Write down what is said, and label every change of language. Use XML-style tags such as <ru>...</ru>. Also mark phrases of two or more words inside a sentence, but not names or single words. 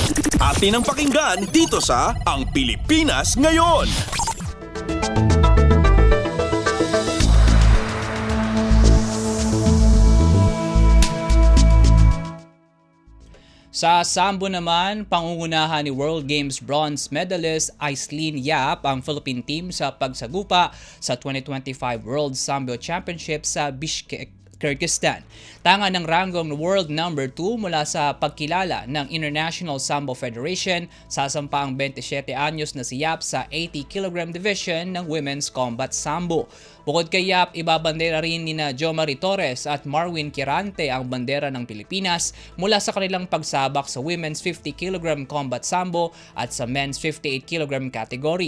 <tl>Atin ang pakinggan dito sa Ang Pilipinas Ngayon. Sa sambo naman, pangungunahan ni World Games bronze medalist Aislinn Yap ang Philippine team sa pagsagupa sa 2025 World Sambo Championship sa Bishkek, Kyrgyzstan. Tanga ng ranggong</tl> <en>world number</en> <tl>2 mula sa pagkilala ng International Sambo Federation, sasampa ang 27 anyos na si Yap sa 80 kg division ng Women's Combat Sambo. Bukod kay Yap, ibabandera rin ni Jomari Torres at Marwin Kirante ang bandera ng Pilipinas mula sa kanilang pagsabak sa Women's 50 kg Combat Sambo at sa Men's 58 kg category.</tl>